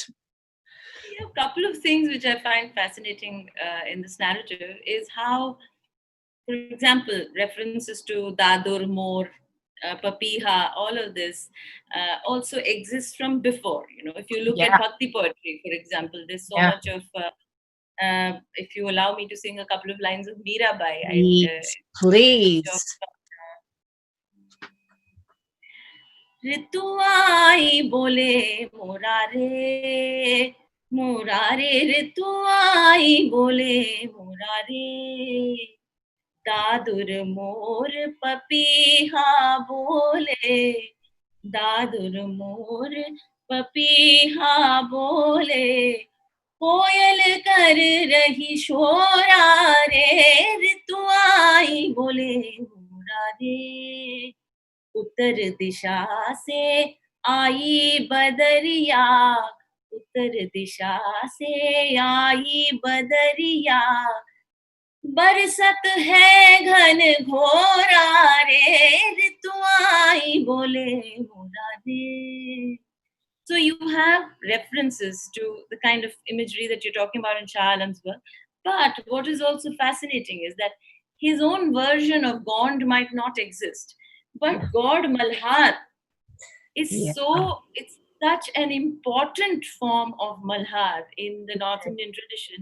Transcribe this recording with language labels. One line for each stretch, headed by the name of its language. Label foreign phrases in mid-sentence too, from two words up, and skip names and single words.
English: A couple of things which I find fascinating in this narrative is how, for example, references to Dadur, Mor, Papiha, all of this also exists from before. If you look at Bhakti poetry, for example, there's so much of, if you allow me to sing a couple of lines of Mirabai. Please.
Hindi: ऋतु आई बोले मुरारे, मुरारे ऋतु आई बोले मुरारे, दादुर मोर पपीहा बोले, दादुर मोर पपीहा बोले, कोयल कर रही शोरा रे, ऋतु आई बोले मुरारे, उत्तर दिशा से आई बदरिया, उत्तर दिशा से आई बदरिया, बरसत है घन घोरा रे, ऋतु आई बोले मोरा दे.
English: So you have references to the kind of imagery that you're talking about in Shah Alam's work. But what is also fascinating is that his own version of Gond might not exist. But God Malhar is it's such an important form of Malhar in the North Indian tradition.